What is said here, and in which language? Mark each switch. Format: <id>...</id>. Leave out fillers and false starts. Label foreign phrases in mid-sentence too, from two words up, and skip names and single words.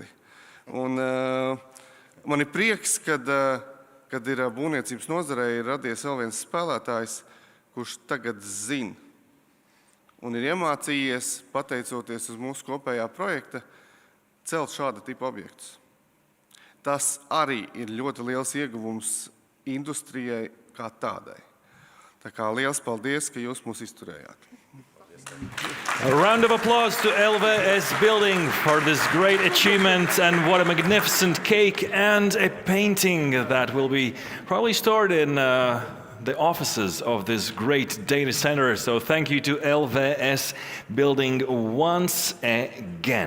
<lv>Un man ir prieks, kad ir būvniecības nozarē ir radies vēl viens spēlētājs, kurš tagad zina un ir iemācījies, pateicoties uz mūsu kopējā projekta, celt šāda tipa objektus. Tas arī ir ļoti liels ieguvums industrijai kā tādai. Tā kā liels paldies, ka jūs mūs izturējāt.</lv> <en>A round of applause to LVS Building for this great achievement, and what a magnificent cake and a painting that will be probably stored in the offices of this great data center. So thank you to LVS Building once again.</en>